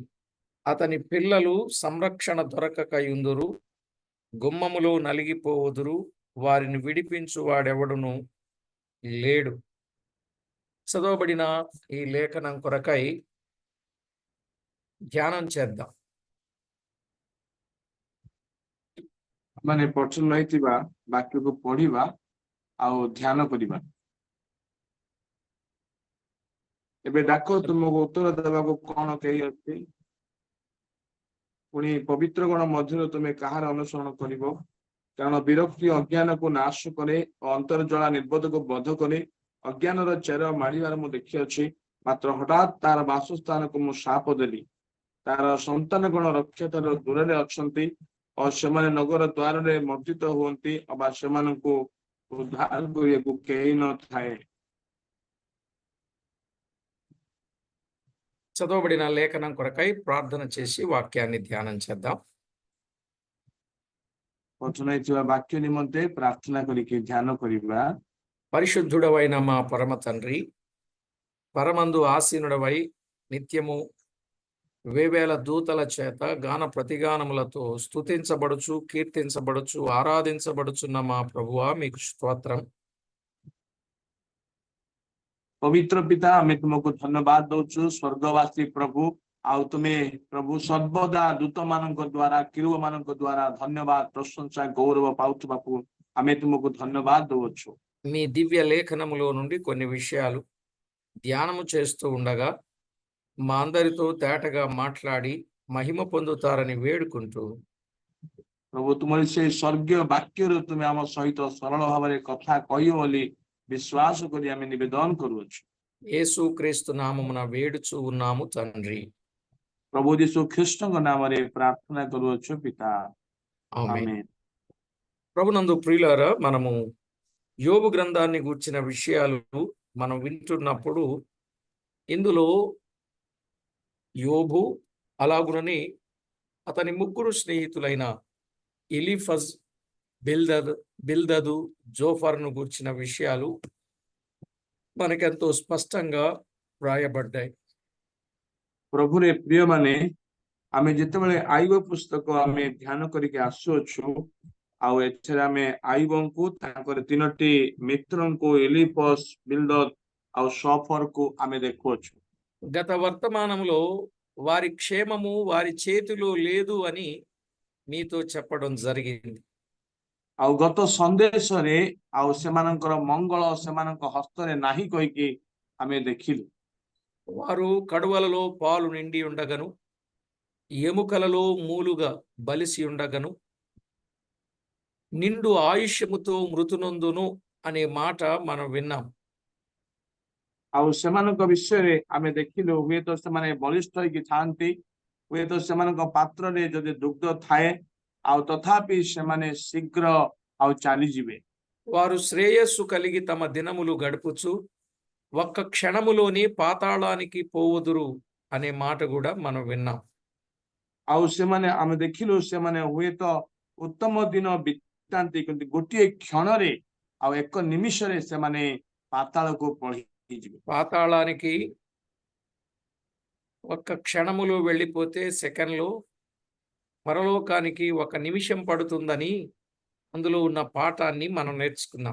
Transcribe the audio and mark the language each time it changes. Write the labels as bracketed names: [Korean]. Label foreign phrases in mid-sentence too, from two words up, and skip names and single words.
[Telugu] అతని పిల్లలు సంరక్షణ దొరకకయుందురు, గుమ్మములో నలిగిపోవుదురు, వారిని విడిపించువాడెవడును లేడు. చదవబడిన ఈ లేఖనం కొరకై ధ్యానం చేద్దాం. [Odia] ମାନେ ପଛରେ ରହିଥିବା ବାକ୍ୟକୁ ପଢିବା ଆଉ ଧ୍ୟାନ କରିବା। ଏବେ ଡାକ ତୁମକୁ ଉତ୍ତର ଦେବାକୁ କଣ କେହି ଅଛି? ପୁଣି ପବିତ୍ର ଗଣ ମଧ୍ୟରୁ ତୁମେ କାହାର ଅନୁସରଣ କରିବ? କାରଣ ବିରକ୍ତି ଅଜ୍ଞାନକୁ ନାଶ କରେ ଓ ଅନ୍ତର୍ଜଳା ନିର୍ବୋଧକୁ ବଧ କରେ। ଅଜ୍ଞାନର ଚେର ମାଡ଼ିବାର ମୁଁ ଦେଖିଅଛି, ମାତ୍ର ହଠାତ୍ ତାର ବାସସ୍ଥାନକୁ ମୁଁ ଶାପ ଦେଲି। ତାର ସନ୍ତାନ ଗଣ ରକ୍ଷାଠାରୁ ଦୂରରେ ଅଛନ୍ତି ଓ ସେମାନେ ନଗର ଦ୍ୱାରରେ ମର୍ଦ୍ଦିତ ହୁଅନ୍ତି, ଅବା ସେମାନଙ୍କୁ ଉଦ୍ଧାର କରିବାକୁ କେହି ନଥାଏ। [Telugu] చదవబడిన లేఖనం కొరకై ప్రార్థన చేసి వాక్యాన్ని ధ్యానం చేద్దాం. [Odia] వచనైଥିବା ବାକ୍ୟ ନିମିତ୍ତେ ପ୍ରାର୍ଥନା କରିକି ధ్యాన କରିବା। [Telugu] పరిశుద్ధుడవైన మా పరమ తండ్రి, పరమందు ఆసీనుడవై నిత్యము వేవేల దూతల చేత గాన ప్రతిగానములతో స్తుతించబడుచు, కీర్తించబడుచు, ఆరాధించబడుచున్న మా ప్రభువా, మీకు స్తోత్రం. [Odia] ପବିତ୍ର ପିତା, ଆମେ ତୁମକୁ ଧନ୍ୟବାଦ ଦଉଛୁ। ସ୍ୱର୍ଗବାସୀ ପ୍ରଭୁ, ଆଉ ତୁମେ ପ୍ରଭୁ ସର୍ବଦା ଦୂତ ମାନଙ୍କ ଦ୍ୱାରା, କିରୁବ ମାନଙ୍କ ଦ୍ୱାରା ଧନ୍ୟବାଦ, ପ୍ରଶଂସା, ଗୌରବ ପାଉଥିବାକୁ ଆମେ ତୁମକୁ ଧନ୍ୟବାଦ ଦଉଛୁ। [Telugu] మీ దివ్య లేఖనములో నుండి కొన్ని విషయాలు ధ్యానము చేస్తూ ఉండగా మా అందరితో తేటగా మాట్లాడి మహిమ పొందుతారని వేడుకుంటూ, [Odia] ପ୍ରଭୁ ତୁମର ସେଇ ସ୍ୱର୍ଗୀୟ ବାକ୍ୟରୁ ତୁମେ ଆମ ସହିତ ସରଳ ଭାବରେ କଥା କହିବ ବୋଲି ବିଶ୍ୱାସ କରି ଆମେ ନିବେଦନ କରୁଅଛୁ। [Telugu] యేసుక్రీస్తు నామమున వేడుచూ ఉన్నాము తండ్రి. [Odia] ପ୍ରଭୁ ଯୀଶୁ ଖ୍ରୀଷ୍ଟଙ୍କ ନାମରେ ପ୍ରାର୍ଥନା କରୁଅଛୁ ପିତା, [Telugu] ఆమేన్. [Odia] ଆମେନ୍। [Telugu] ప్రభునందు ప్రియులారా, మనము యోబు గ్రంథాన్ని గూర్చిన విషయాలు మనం వింటున్నప్పుడు ఇందులో యోబు అలాగునని అతని ముగ్గురు స్నేహితులైన ఎలీఫజ్, బిల్దదు, జోఫర్ను గూర్చిన విషయాలు మనకెంతో స్పష్టంగా వ్రాయబడ్డాయి. [Odia] ପ୍ରଭୁରେ ପ୍ରିୟମାନେ, ଆମେ ଯେତେବେଳେ ଆଇବ ପୁସ୍ତକ ଆମେ ଧ୍ୟାନ କରିକି ଆସୁଅଛୁ, ଆଉ ଏଥିରେ ଆମେ ଆଇବଙ୍କୁ ତାଙ୍କର ତିନୋଟି ମିତ୍ରଙ୍କୁ ଏଲିଫଜ, ବିଲ୍ଦଦ ଆଉ ସଫରକୁ ଆମେ ଦେଖୁଅଛୁ। [Telugu] గత వర్తమానంలో వారి క్షేమము వారి చేతిలో లేదు అని మీతో చెప్పడం జరిగింది. [Odia] ଆଉ ଗତ ସନ୍ଦେଶରେ ଆଉ ସେମାନଙ୍କର ମଙ୍ଗଳ ସେମାନଙ୍କ ହସ୍ତରେ ନାହିଁ କହିକି ଆମେ ଦେଖିଲୁ। [Telugu] వారు కడువలలో పాలు నిండి ఉండగను, ఎముకలలో మూలుగా బలిసి ఉండగను, నిండు ఆయుష్యముతో మృతునందును అనే మాట మనం విన్నాం. [Odia] ଆଉ ସେମାନଙ୍କ ବିଷୟରେ ଆମେ ଦେଖିଲୁ, ହୁଏତ ସେମାନେ ବଳିଷ୍ଠ ହେଇକି ଥାନ୍ତି, ହୁଏତ ସେମାନଙ୍କ ପାତ୍ରରେ ଯଦି ଦୁଗ୍ଧ ଥାଏ, ଆଉ ତଥାପି ସେମାନେ ଶୀଘ୍ର ଆଉ ଚାଲିଯିବେ। [Telugu] వారు శ్రేయస్సు కలిగి తమ దినములు గడుపుచు ఒక్క క్షణములోని పాతాళానికి పోవుదురు అనే మాట కూడా మనం విన్నాం. [Odia] ଆଉ ସେମାନେ ଆମେ ଦେଖିଲୁ ସେମାନେ ହୁଏତ ଉତ୍ତମ ଦିନ ବିତାନ୍ତି, କିନ୍ତୁ ଗୋଟିଏ କ୍ଷଣରେ ଆଉ ଏକ ନିମିଷରେ ସେମାନେ ପାତାଳକୁ ପଳେଇଯିବେ। [Telugu] పాతాళానికి ఒక్క క్షణములో వెళ్ళిపోతే సెకన్‌లో పరలోకానికి ఒక నిమిషం పడుతుందని అందులో ఉన్న పాఠాన్ని మనం నేర్చుకున్నాం.